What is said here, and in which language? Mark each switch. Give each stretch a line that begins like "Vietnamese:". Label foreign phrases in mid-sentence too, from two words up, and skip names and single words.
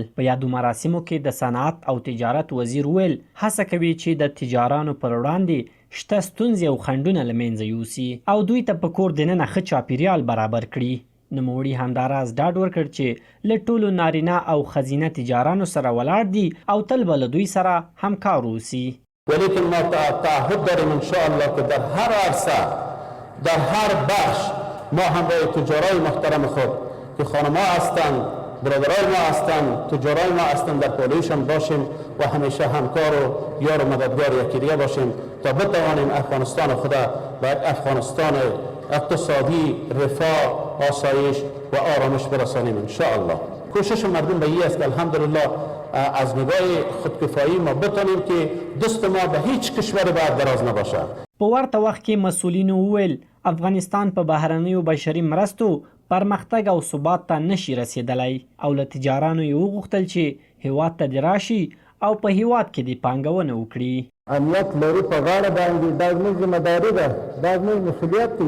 Pashto: په یادو مراسمو کې د صنعت او تجارت وزیر ویل هڅه کوي چې د تجارانو پر وړاندې شته ستونزې او خنډونه له منځه یوسي او دوی ته په کور دننه ښه چاپیریال برابر کړي. نوموړي همداراز ډاډ ورکړ چې له ټولو نارینه او ښځینه تجارانو سره ولاړ دي او تل به له دوی سره همکار اوسي.
Persian: ولیکن ما تعهد داریم انشاءالله که در هر عرصه در هر بخش ما هم با تجارای محترم خود که خانم‌ها هستند، برادرای ما هستند، تجارای ما هستند در پالایشان باشیم و همیشه همکار و یار و مددگار یکی دیگه باشیم تا بتوانیم افغانستان خود به افغانستان اقتصادی، رفاه، آسایش و آرامش برسانیم انشاءالله. کوشش مردم به این است که الحمدلله از نگاه خودکفایی ما بتانیم که دست ما به هیچ کشور بعد دراز نباشه.
Pashto: په ورته وخت کې مسؤلینو وویل افغانستان په بهرنیو بشري مرستو پرمختګ او ثبات ته نشي رسیدلی او له تجارانو یې وغوښتل چې هیواد ته دې راشي او په هیواد کې دې پانګونه وکړي. امنیت لرو په غاړه باندې دا زموږ ذمهداري ده، دا زموږ مسؤلیت دی.